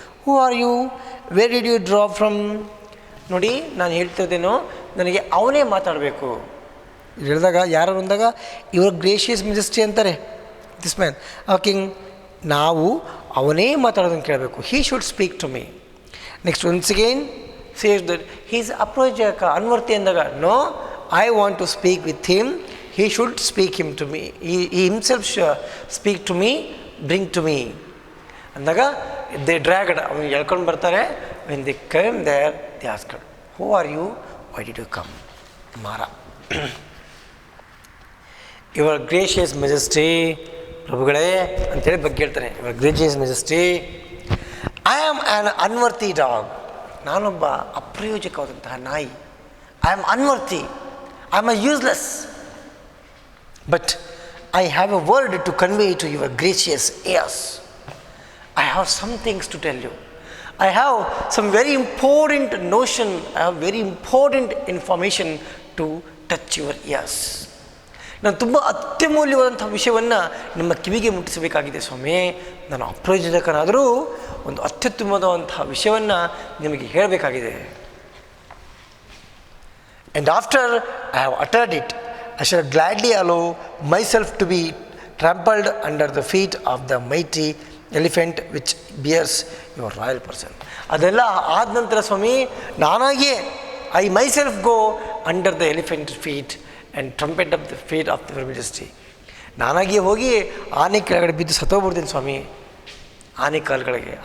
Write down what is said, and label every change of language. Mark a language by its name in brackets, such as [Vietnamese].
[English] "Who are you? Where did you draw from?" [Kannada] ನೋಡಿ, ನಾನು ಹೇಳ್ತಿದ್ದೇನೋ, ನನಗೆ ಅವನೇ ಮಾತಾಡಬೇಕು. ಹೇಳಿದಾಗ ಯಾರು ಅಂದಾಗ [English] your gracious majesty [Kannada] ಅಂತಾರೆ ದಿಸ್ ಮ್ಯಾನ್. ಆ ಕಿಂಗ್, ನಾವು ಅವನೇ ಮಾತಾಡೋದನ್ನು ಕೇಳಬೇಕು. [English] He should speak to me. Next once again says that he is [Kannada] ಅಪ್ರೋಜಕ, ಅನ್ವರ್ತಿ ಅಂದಾಗ, [English] No, I want to speak with him. He should speak him to me. He himself should speak to me, bring to me. [Kannada] ಅಂದಾಗ [English] they dragged, [Kannada] ಅವನು ಎಳ್ಕೊಂಡು ಬರ್ತಾರೆ. [English] When they came there, they asked, "Who are you? Why did you come?" Mara. "Your gracious majesty," [Kannada] ಪ್ರಭುಗಳೇ ಅಂತೇಳಿ ಬಗ್ಗೆ ಹೇಳ್ತಾನೆ. [English] "Your gracious majesty, I am an unworthy dog." [Kannada] ನಾನೊಬ್ಬ ಅಪ್ರಯೋಜಕವಾದಂತಹ ನಾಯಿ. [English] I am unworthy. I am useless. But I have a word to convey to your gracious ears. I have some things to tell you. I have some very important notion, I have very important information to touch your ears. [Kannada] ನಾನು ತುಂಬ ಅತ್ಯಮೂಲ್ಯವಾದಂಥ ವಿಷಯವನ್ನು ನಿಮ್ಮ ಕಿವಿಗೆ ಮುಟ್ಟಿಸಬೇಕಾಗಿದೆ ಸ್ವಾಮಿ. ನಾನು ಅಪ್ರಯೋಜಕನಾದರೂ ಒಂದು ಅತ್ಯುತ್ತಮವಾದಂಥ ವಿಷಯವನ್ನು ನಿಮಗೆ ಹೇಳಬೇಕಾಗಿದೆ. [English] And after I have uttered it, I shall gladly allow myself to be trampled under the feet of the mighty elephant which bears your royal person. [Kannada] ಅದೆಲ್ಲ ಆದ ನಂತರ ಸ್ವಾಮಿ, ನಾನಾಗಿಯೇ [English] I myself go under the elephant feet and trumpet of the feet of the majesty. [Kannada] ನಾನಾಗಿಯೇ ಹೋಗಿ ಆನೆ ಕೆಳಗಡೆ ಬಿದ್ದು ಸತ್ತೋಗ್ಬಿಡ್ತೀನಿ ಸ್ವಾಮಿ, ಆನೆ ಕಾಲುಗಳಿಗೆ.